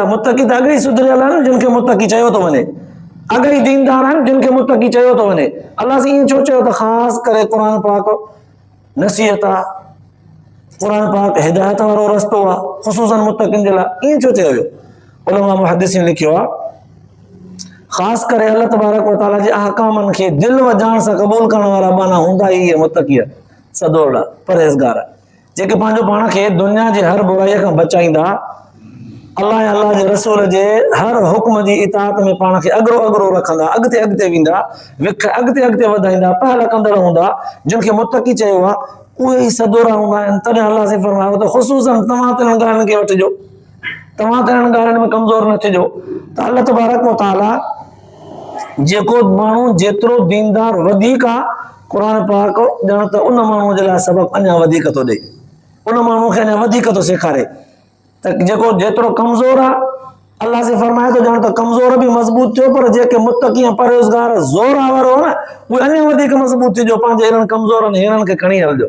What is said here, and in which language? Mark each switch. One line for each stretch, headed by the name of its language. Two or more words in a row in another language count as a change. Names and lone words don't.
Sindhi: मुत्तक़ी त अॻे ई सुधरियल आहिनि जिन खे मुत्तक़ी चयो थो वञे, अॻे ई दीनदार आहिनि जिन खे मुत्तक़ी चयो थो वञे। अलाह साईं ईअं छो चयो त ख़ासि करे क़ुरान पाक नसीहत आहे, क़ुरान पाक हिदायत वारो रस्तो आहे, ख़ुसूसन मुत्तक़ीन जे लाइ? ईअं छो चयो वियो? उलमा मुहद्दिसीन लिखियो आहे, ख़ासि करे
Arabic: الله تبارك وتعالى
Sindhi: जे अहकामनि खे दिलि व जान सां क़बूल करण वारा माना हूंदा ई मुत्तक़ी, सदोड़ा, परहेज़गार, जेके पंहिंजो पाण खे दुनिया जे हर बुराईअ खां बचाईंदा, अल्लाह ऐं अल्लाह जे रसूल जे हर हुक्म जी इताअत में पाण खे अॻिरो अॻिरो रखंदा, अॻिते अॻिते वेंदा, विख अॻिते अॻिते वधाईंदा, पहल कंदड़ हूंदा, जिन खे मुत्तक़ी चयो आहे, उहे ई सदोरा हूंदा आहिनि। तॾहिं अल्लाह से फरमायो त ख़ुसूसन तव्हां तिन्हनि ॻाल्हियुनि खे वठिजो, तव्हां तिन्हनि ॻाल्हियुनि में कमज़ोर न थिजो। त
Arabic: الله تبارك وتعالى
Sindhi: जेको माण्हू जेतिरो दीनदार वधीक आहे, क़ुरान पाक ॼण त उन माण्हूअ जे लाइ सबक़ अञा वधीक थो ॾे, उन माण्हू खे अञा वधीक थो सेखारे। त जेको जेतिरो कमज़ोर आहे, अल्लाह से फरमाए थो ॼण त कमज़ोर बि मज़बूत थियो, पर जेके मुत्तक़ी ऐं परहेज़गार ज़ोर वारो आहे न, उहे अञा वधीक मज़बूत थिजो, पंहिंजे हिननि कमज़ोरनि हिननि खे खणी हलिजो।